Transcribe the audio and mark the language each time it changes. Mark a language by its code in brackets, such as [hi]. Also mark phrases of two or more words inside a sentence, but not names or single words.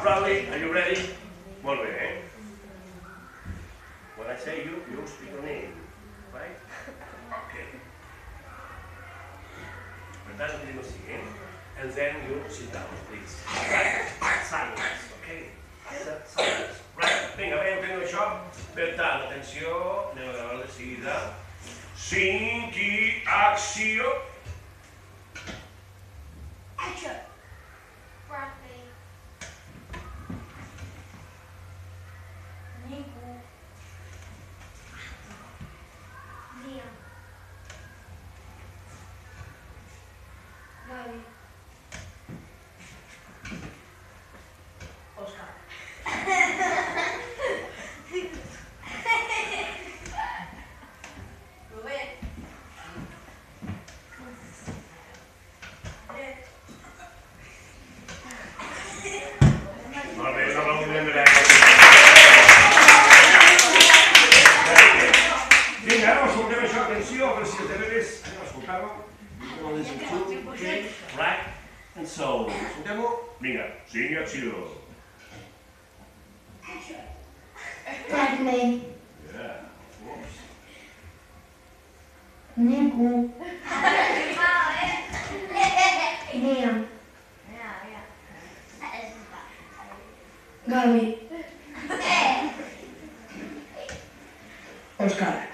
[en] Xavi, are you ready? [ca] Molt bé, eh? [en] When I say you speak your name, right? Okay. [ca] Per tant, ho tenim així, eh? [en] And then you sit down, please. Right? Silence, okay? Silence. Right? [ca] Vinga, bé, entenc això. Per tant, atenció, anem a gravar de seguida. 5 i acció. [en] Action. Broccoli. Nico. Liam. Gaby. Oscar. Rubén. [ca] Molt bé, un aplaudiment de vinga, ara escoltem això, atenció, per si els deberes, anem a escoltar-ho. [en] Okay, right, and so. [ca] Escoltem-ho? Vinga, 5 i acció. [en] Bradley, Yeah. Oops. Nico, Liam, Gaby, Oscar.